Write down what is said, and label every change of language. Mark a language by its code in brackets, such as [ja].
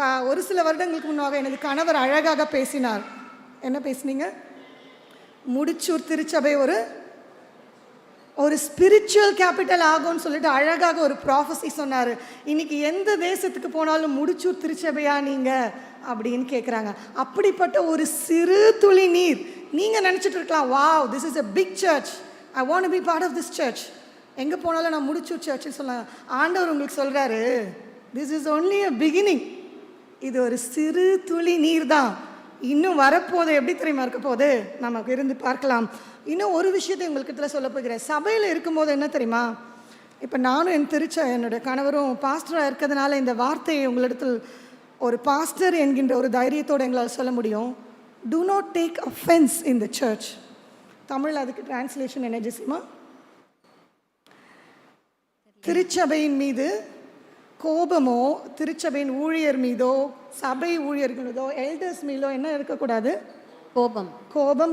[ta] ஒரு சில வருடங்களுக்கு முன்னாக எனது கணவர் அழகாக பேசினார். என்ன பேசுனீங்க? முடிச்சூர் திருச்சபை ஒரு ஸ்பிரிச்சுவல் கேபிட்டல் ஆகும்னு சொல்லிட்டு அழகாக ஒரு ப்ராஃபஸி சொன்னார். இன்னைக்கு எந்த தேசத்துக்கு போனாலும் முடிச்சூர் திருச்சபையா நீங்கள் அப்படின்னு கேட்குறாங்க. அப்படிப்பட்ட ஒரு சிறு துளி நீர். நீங்கள் நினச்சிட்டு இருக்கலாம், [en] Wow, this is a big church, I want to be part of this church. [ta] எங்கே போனாலும் நான் முடிச்சூர் சர்ச்சுன்னு சொல்லலாம். ஆண்டவர் உங்களுக்கு சொல்கிறாரு, [en] this is only a beginning. [ta] இது ஒரு சிறு துளி நீர் தான். இன்னும் வரப்போது எப்படி தெரியுமா இருக்க போது, நமக்கு இருந்து பார்க்கலாம். இன்னும் ஒரு விஷயத்தை உங்களுக்கு சொல்ல போகிறேன். சபையில் இருக்கும்போது என்ன தெரியுமா, இப்போ நானும் என்னுடைய கணவரும் பாஸ்டராக இருக்கிறதுனால இந்த வார்த்தையை உங்களிடத்தில் ஒரு பாஸ்டர் என்கின்ற ஒரு தைரியத்தோடு எங்களால் சொல்ல முடியும். [en] Do not take offense in the church. [ta] Tamil அதுக்கு டிரான்ஸ்லேஷன் என்ன ஜெசிமா? திருச்சபையின் மீது கோபமோ, திருச்சபையின் ஊழியர் மீதோ, சபை ஊழியர்கள் மீதோ, எல்டர்ஸ் மீதோ என்ன இருக்கக்கூடாது? கோபம்.